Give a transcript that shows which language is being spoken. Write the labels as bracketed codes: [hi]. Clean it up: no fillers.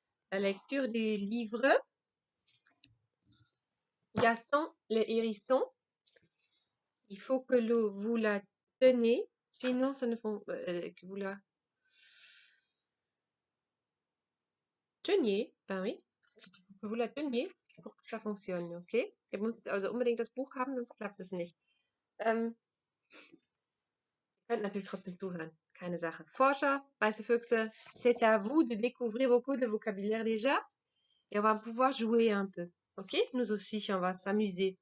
[fr] La lecture du livre Gaston le hérisson. Il faut que vous la tenez, sinon ça ne font que vous la teniez, ben oui, que vous la teniez pour que ça fonctionne, okay? [de] Ihr müsst also unbedingt das Buch haben, sonst klappt es nicht. Ihr könnt natürlich trotzdem zuhören, keine Sache. Forscher, weiße Füchse, [fr] c'est à vous de découvrir beaucoup de vocabulaire déjà. Et on va pouvoir jouer un peu. Ok? Nous aussi, on va s'amuser.